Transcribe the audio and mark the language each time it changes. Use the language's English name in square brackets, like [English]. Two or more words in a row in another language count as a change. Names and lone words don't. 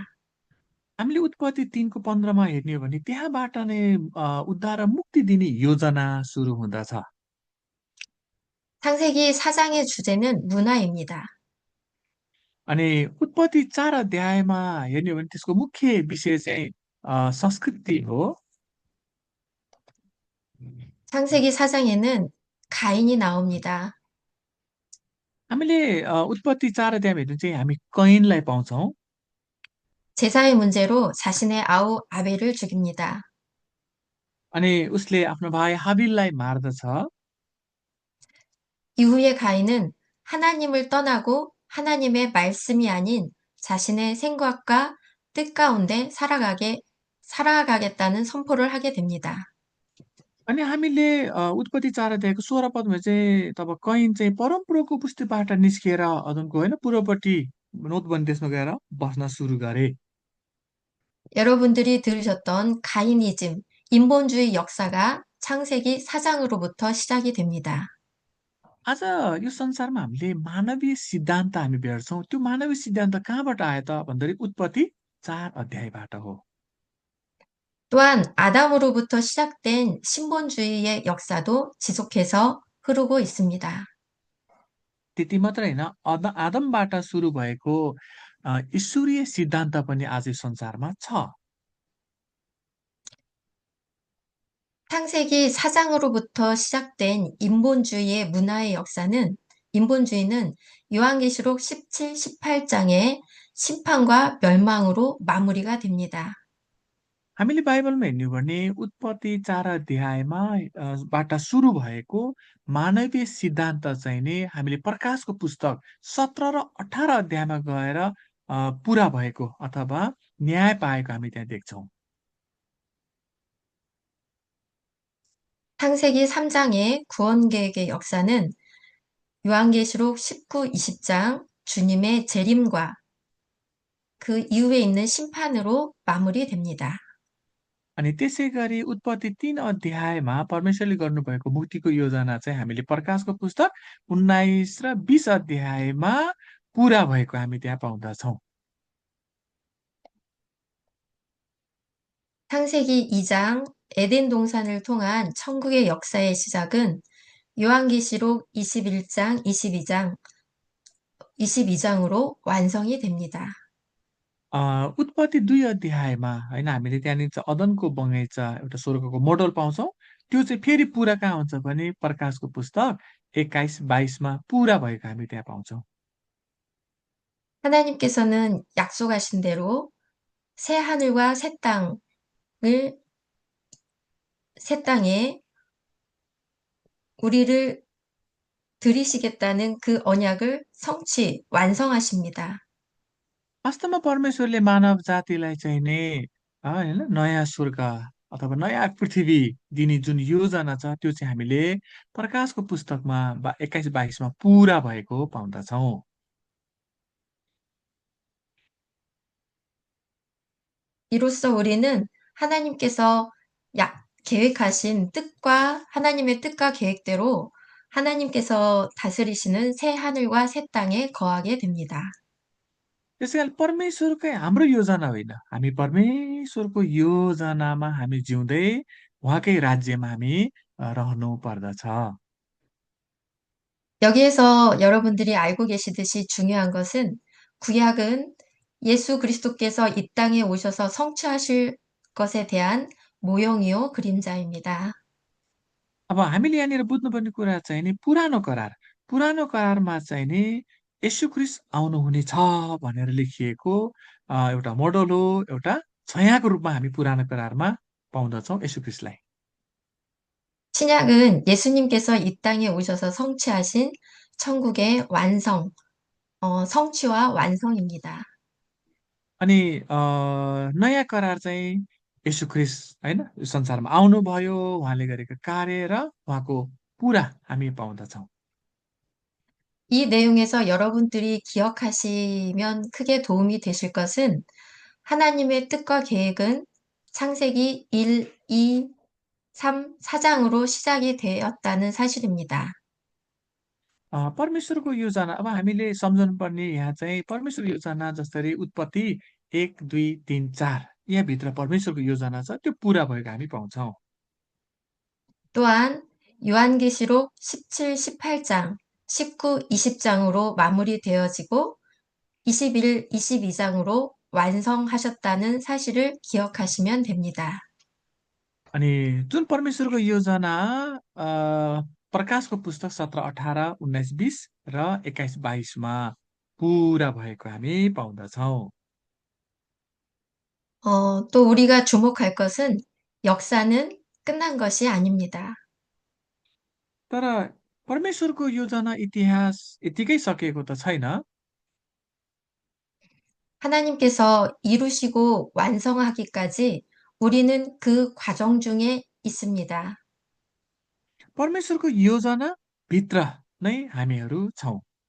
[Nepali] हामीले उत्पत्ति 3को 15मा हेर्ने हो भने त्यहाँबाट नै उद्धार र मुक्ति दिने योजना सुरु हुँदछ। [Korean] 창세기 4장의 주제는 문화입니다. [Nepali] अनि उत्पत्ति 4 अध्यायमा हेर्ने हो भने त्यसको मुख्य विषय चाहिँ संस्कृति हो। [Korean] 창세기 4장에는 가인이 나옵니다. [Nepali] हामीले उत्पत्ति 4 अध्यायमा हेर्नु चाहिँ हामी कैनलाई पाउँछौँ। [Korean] 제사의 문제로 자신의 아우 아벨을 죽입니다. [Nepali] अनि उसले आफ्नो भाइ हाबिललाई मार्दछ। [Korean] 이후에 가인은 하나님을 떠나고 하나님의 말씀이 아닌 자신의 생각과 뜻 가운데 살아가겠다는 선포를 하게 됩니다. [Nepali] अनि हामीले उत्पत्ति 4 अध्यायको 16 पदमा चाहिँ तब कैन चाहिँ परमप्रभुको उपस्थितिबाट निस्किएर अदनको होइन पूर्वपट्टि नोतबन देशमा गएर बस्न सुरु गरे। [Korean] 여러분들이 들으셨던 가이니즘, 인본주의 역사가 창세기 4장으로부터 시작이 됩니다. [Nepali] आज यो संसारमा हामीले मानवीय सिद्धान्त हामी भेट्छौँ। त्यो मानवीय सिद्धान्त कहाँबाट आयो त भन्दाखेरि उत्पत्ति 4 अध्यायबाट हो। [Korean] 또한 아담으로부터 시작된 신본주의의 역사도 지속해서 흐르고 있습니다. [Nepali] त्यति मात्र होइन आदमबाट सुरु भएको ईश्वरीय सिद्धान्त पनि आज यो संसारमा छ। [Korean] 창세기 4장으로부터 시작된 인본주의는 요한계시록 17, 18장의 심판과 멸망으로 마무리가 됩니다. [Nepali] हामीले बाइबलमा हेर्ने हो भने उत्पत्ति 4 अध्यायमा बाट सुरु भएको मानवीय सिद्धान्त चाहिँ नि हामीले प्रकाशको पुस्तक 17 र 18 अध्यायमा गएर पुरा भएको अथवा न्याय पाएको हामी त्यहाँ देख्छौँ। [Korean] 창세기 3장의 구원계획의 역사는 요한계시록 19, 20장 주님의 재림과 그 이후에 있는 심판으로 마무리됩니다. [Nepali] अनि त्यसै गरी उत्पत्ति 3 अध्यायमा परमेश्वरले गर्नुभएको मुक्तिको योजना चाहिँ हामीले प्रकाशको पुस्तक 19 र 20 अध्यायमा पुरा भएको हामी त्यहाँ पाउँदछौँ। [Korean] 창세기 2장 에덴 동산을 통한 천국의 역사의 시작은 요한계시록 21장, 22장으로 완성이 됩니다. [Nepali] उत्पत्ति 2 अध्यायमा होइन हामीले त्यहाँनिर चाहिँ अदनको बगैँचा एउटा स्वर्गको मोडल पाउँछौँ। त्यो चाहिँ फेरि पुरा कहाँ हुन्छ भने प्रकाशको पुस्तक 21-22मा पुरा भएको हामी त्यहाँ पाउँछौँ। [Korean] 하나님께서는 약속하신 대로 새 하늘과 새 땅에 우리를 들이시겠다는 그 언약을 완성하십니다. [Nepali] वास्तवमा परमेश्वरले मानव जातिलाई चाहिँ नि होइन नयाँ स्वर्ग अथवा नयाँ पृथ्वी दिने जुन योजना छ त्यो चाहिँ हामीले प्रकाशको पुस्तकमा 21-22मा पुरा भएको पाउँदछौँ। [Korean] 이로써 우리는 하나님께서 하나님의 뜻과 계획대로 하나님께서 다스리시는 새 하늘과 새 땅에 거하게 됩니다. [Nepali] त्यसै कारण परमेश्वरकै हाम्रो योजना होइन, हामी परमेश्वरको योजनामा हामी जिउँदै उहाँकै राज्यमा हामी रहनु पर्दछ। [Korean] 여기에서 여러분들이 알고 계시듯이 중요한 것은 구약은 예수 그리스도께서 이 땅에 오셔서 성취하실 것에 대한 모형이요 그림자입니다. [Nepali] अब हामीले यहाँनिर बुझ्नुपर्ने कुरा चाहिँ नि पुरानो करारमा चाहिँ नि येशू ख्रीष्ट आउनुहुनेछ भनेर लेखिएको एउटा मोडल हो, एउटा छायाको रूपमा हामी पुरानो करारमा पाउँदछौँ येशू ख्रीष्टलाई। [Korean] 신약은 예수님께서 이 땅에 오셔서 성취하신 천국의 성취와 완성입니다. [Nepali] अनि नयाँ करार चाहिँ येशू ख्रीष्ट होइन यो संसारमा आउनुभयो, उहाँले गरेका कार्य र उहाँको पुरा हामी पाउँदछौँ। [Korean] 이 내용에서 여러분들이 기억하시면 크게 도움이 되실 것은 하나님의 뜻과 계획은 창세기 1, 2, 3, 4장으로 시작이 되었다는 사실입니다. [Nepali] परमेश्वरको योजना अब हामीले सम्झनुपर्ने यहाँ चाहिँ परमेश्वरको योजना जसरी उत्पत्ति 1, 2, 3, 4 यहाँभित्र परमेश्वरको योजना छ त्यो पुरा भएको हामी पाउँछौँ। [Korean] 또한 요한계시록 17, 18장, 19, 20장으로 마무리되어지고 21, 22장으로 완성하셨다는 사실을 기억하시면 됩니다. [Nepali] अनि जुन परमेश्वरको योजना अ, प्रकाशको पुस्तक 17, 18, 19, 20 र 21, 22मा पुरा भएको हामी पाउँदछौँ। [Korean] 또 우리가 주목할 것은 역사는 끝난 것이 아닙니다. [Nepali] तर परमेश्वरको योजना इतिहास यतिकै सकिएको त छैन। [Korean] 하나님께서 이루시고 완성하기까지 우리는 그 과정 중에 있습니다. [Nepali] परमेश्वरको योजना भित्र नै हामीहरू छौँ।